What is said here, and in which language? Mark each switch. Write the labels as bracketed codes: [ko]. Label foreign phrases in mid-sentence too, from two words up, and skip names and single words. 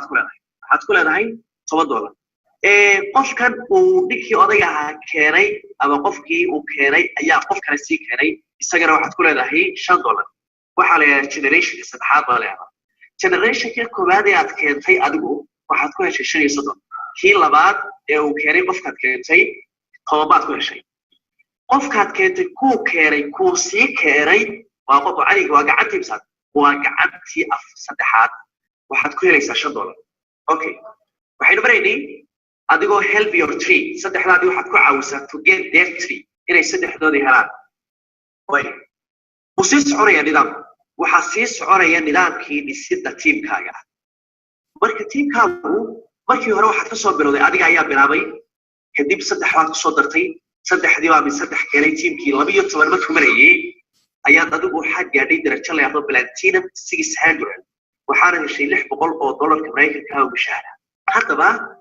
[so] ku leedahay waxaad ku leedahay $10 qofkan uu ninkii odayga ahaa keenay ama qofkii uu keenay ayaa qof kale sii keenay isagana waxaad ku leedahay $5 waxaa la yidhaha generationka saddexaad baa leedahay generationka koowaad ee aad keentay adigu waxaad ku heshay $35 kii labaad ee uu keenay qofkaad keentay $10 baad ku heshay qofkaad keentay kuu keenay kuu sii keenay waa qof caliga waa gacantii misaad waa gacantii saddexaad waxaad ku helaysaa $5 okay waxaynu baraynay adigoo [en] help your tree [so] saddexdaadii waxaad ku caawisaa [en] to get their tree [so] inay saddexdoodii helaan way sii soconaya nidaamku waxaa sii soconaya nidaamkii dhisidda tiimkaaga marka tiimkaagu markii hore waxaad ka soo bilowday adiga ayaa bilaabay kadib saddex baad ku soo dartay saddexdii baa mid saddex keenay tiimkii 12 markuu marayay ayaad adigu waxaad gaadhay darajo la yiraahdo platinum 600 waxaana heshay $600 Mareykanka oo mushahara haddaba